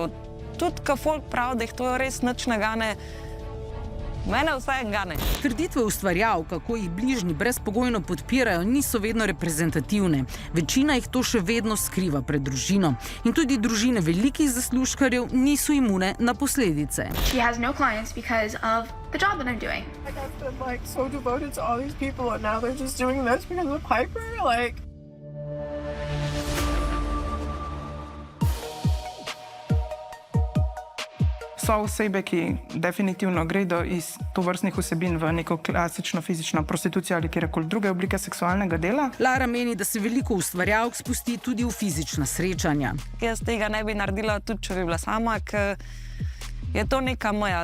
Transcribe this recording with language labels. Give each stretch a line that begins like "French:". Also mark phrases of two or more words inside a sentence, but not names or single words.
Slovenian: Tudi, ko folk pravi, da jih to res nič ne gane, mene vsaj gane. Trditve ustvarjalk, kako jih bližnji brezpogojno podpirajo, niso vedno reprezentativne. Večina jih to še vedno skriva pred družino. In tudi družine velikih zaslužkarjev niso imune na posledice.
English: She has no clients because of the job that I'm doing. Like, I've been like so devoted to all these people and now they're just doing this because of Piper, like.
Slovenian: So osebe, ki definitivno gredo iz tovrstnih vsebin v neko klasično fizično prostitucijo ali kjerkoli druge oblike seksualnega dela. Lara meni, da se veliko ustvarjalk spusti tudi v fizična srečanja. Jaz tega ne bi naredila, tudi če bi bila sama, ker je to neka moja.